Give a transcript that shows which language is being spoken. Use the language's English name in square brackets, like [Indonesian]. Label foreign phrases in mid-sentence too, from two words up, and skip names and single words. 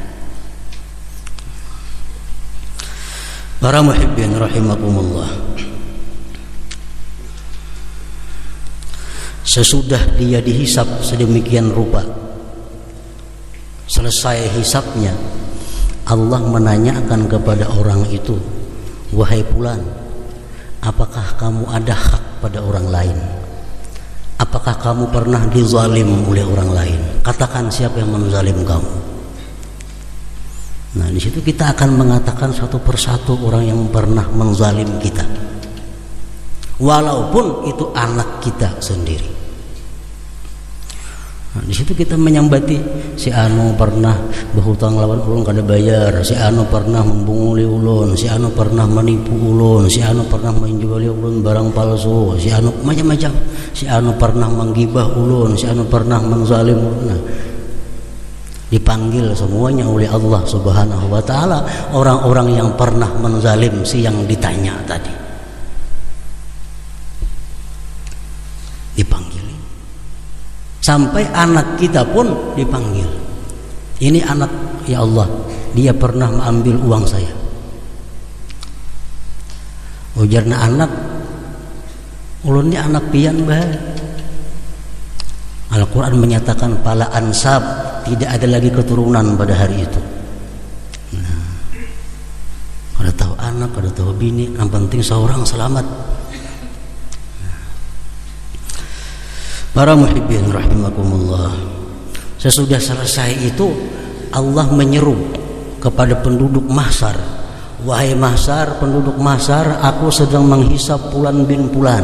[Indonesian] Para [Arabic] muhibbin rahimakumullah, [Indonesian] sesudah dia dihisab sedemikian rupa, selesai hisabnya, Allah menanyakan kepada orang itu, wahai fulan, apakah kamu ada hak pada orang lain? Apakah kamu pernah dizalim oleh orang lain? Katakan siapa yang menzalim kamu. Nah, di situ kita akan mengatakan satu persatu orang yang pernah menzalim kita, walaupun itu anak kita sendiri. Nah, di situ kita menyambati si anu pernah berhutang [Banjar] lawan ulun kada bayar, [Indonesian] si anu pernah membunguli ulun, si anu pernah menipu ulun, si anu pernah menjuali ulun barang palsu, si anu macam-macam, si anu pernah menggibah ulun, si anu pernah menzalim ulun. Nah, dipanggil semuanya oleh [Arabic] Allah Subhanahu wa taala [Indonesian] orang-orang yang pernah menzalim si yang ditanya tadi. Dipanggil. Sampai anak kita pun dipanggil. Ini anak, ya Allah, dia pernah mengambil uang saya. [Banjar] Ujarna anak, ulun ini anak pian bah. [Indonesian] Al-Quran menyatakan [Arabic] pala ansab, [Indonesian] tidak ada lagi keturunan pada hari itu. [Banjar] Nah, kada tahu anak, kada tahu bini, [Indonesian] yang penting seorang selamat. Para [Arabic] muhibbin rahimakumullah, [Indonesian] sesudah selesai itu Allah menyeru kepada penduduk mahsyar, wahai mahsyar, penduduk mahsyar, aku sedang menghisab [Arabic] fulan bin fulan.